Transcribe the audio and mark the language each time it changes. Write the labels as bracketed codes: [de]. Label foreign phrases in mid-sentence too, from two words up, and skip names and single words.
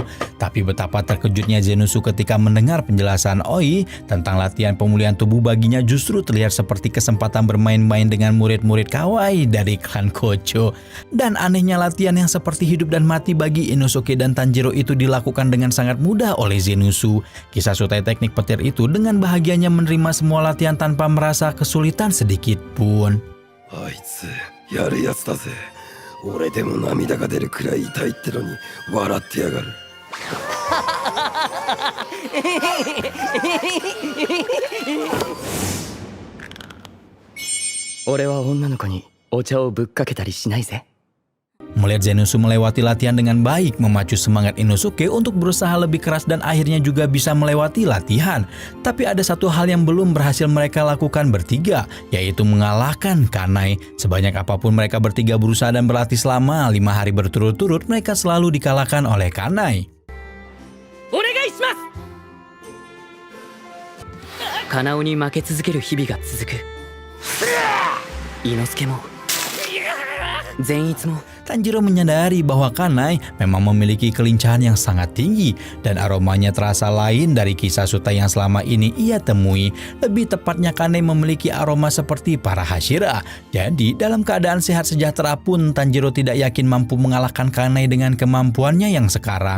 [id] Tapi betapa terkejutnya Zenitsu ketika mendengar penjelasan Oi tentang latihan pemulihan tubuh baginya justru terlihat seperti kesempatan bermain-main dengan murid-murid kawaii dari klan Kocho. Dan anehnya latihan yang seperti hidup dan mati bagi Inosuke dan Tanjiro itu dilakukan dengan sangat mudah oleh Zenitsu. Kisasutai teknik petir itu dengan bahagianya menerima semua latihan tanpa merasa kesulitan sedikit pun. [ja] あいつやるやつだぜ。俺でも涙が出るくらい痛いってのに笑ってやがる。俺は女の子にお茶をぶっかけたりしないぜ。 Melihat Zenitsu melewati latihan dengan baik, memacu semangat Inosuke untuk berusaha lebih keras dan akhirnya juga bisa melewati latihan. Tapi ada satu hal yang belum berhasil mereka lakukan bertiga, yaitu mengalahkan Kanai. Sebanyak apapun mereka bertiga berusaha dan berlatih selama 5 hari berturut-turut, mereka selalu dikalahkan oleh Kanai. お願いします。カナオに負け続ける日々が続く。伊之助も善逸も [id] Tanjiro menyadari bahwa Kanai memang memiliki kelincahan yang sangat tinggi dan aromanya terasa lain dari Kisasutai yang selama ini ia temui. Lebih tepatnya Kanai memiliki aroma seperti para Hashira. Jadi dalam keadaan sehat sejahtera pun Tanjiro tidak yakin mampu mengalahkan Kanai dengan kemampuannya yang sekarang.